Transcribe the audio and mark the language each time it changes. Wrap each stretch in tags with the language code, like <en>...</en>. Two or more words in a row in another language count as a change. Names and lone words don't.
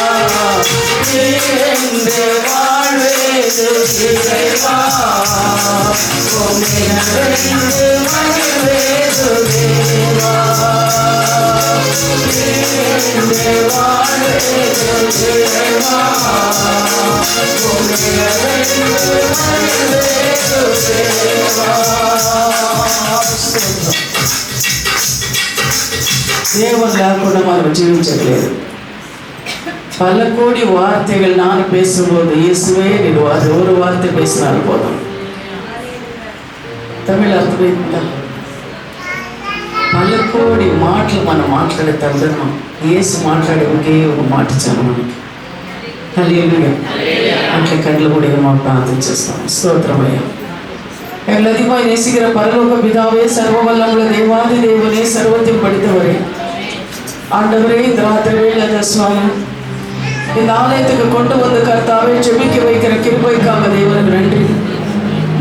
<ta>நீரென்று வாழ்வேது இறைவா உன்னிடமிருந்து மகிமையேசு தேவா. நீரென்று வாழ்வேது இறைவா உன்னிடமிருந்து மகிமையேசு தேவா.</ta> <te>దేవుడు లేకుండా మనం జీవించట్లేదు.</te> <ta>பல கோடி வார்த்தைகள் நான் பேசும்போது இயேசுவே நீர் அது ஒரு வார்த்தை பேசினால் போதும்.</ta> <te>తమిళ అర్థమైందా? పలు కోడి మాటలు మనం మాట్లాడేటప్పుడు యేసు మాట్లాడే ఒకే ఒక మాట చాలు మనకి. హల్లెలూయా. అంటే కళ్ళు కూడా ఏమో ప్రార్థన చేస్తాం. స్తోత్రమయ్యా.</te> <ta>எங்களதிகமாக நேசிக்கிற பரலோக பிதாவே, சர்வவல்லமுள்ள தேவாதி தேவனே, சர்வத்தையும் படித்தவரே, ஆண்டவரே, இந்த ராத்திரி வேளையில சுவாமி இந்த ஆலயத்துக்கு கொண்டு வந்து கர்த்தாவே ஜெபிக்க வைக்கிற கிருபைக்காக தேவனுக்கு நன்றி.</ta>